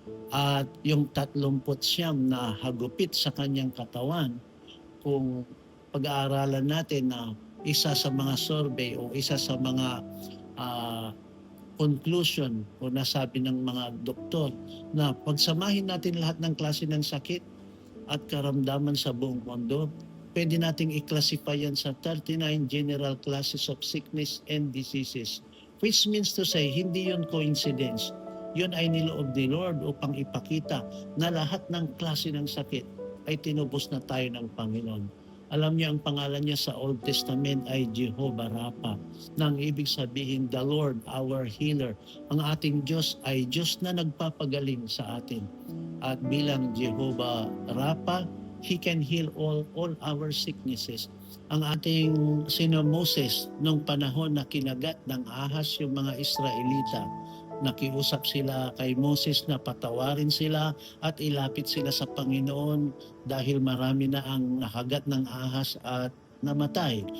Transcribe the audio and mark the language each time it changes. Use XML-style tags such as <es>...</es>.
<tl>At yung 39 na hagupit sa kanyang katawan, kung pag-aaralan natin na isa sa mga survey o isa sa mga conclusion o nasabi ng mga doktor na pagsamahin natin lahat ng klase ng sakit at karamdaman sa buong mundo, pwede nating i-classify yan sa</tl> <en>39 general classes of sickness and diseases. Which means to say,</en> <tl>hindi yun coincidence. Yun ay niloob ni Lord upang ipakita na lahat ng klase ng sakit ay tinubos na tayo ng Panginoon. Alam niyo, ang pangalan niya sa Old Testament ay Jehovah Rapha, nang ibig sabihin,</tl> <en>the Lord, our healer.</en> <tl>Ang ating Diyos ay Diyos na nagpapagaling sa atin. At bilang</tl> <en>Jehovah Rapha, He can heal all our sicknesses.</en> <tl>Ang ating sino Moses, nung panahon na kinagat ng ahas yung mga Israelita, nakiusap sila kay Moses na patawarin sila at ilapit sila sa Panginoon dahil marami na ang nakagat ng ahas at namatay.</tl>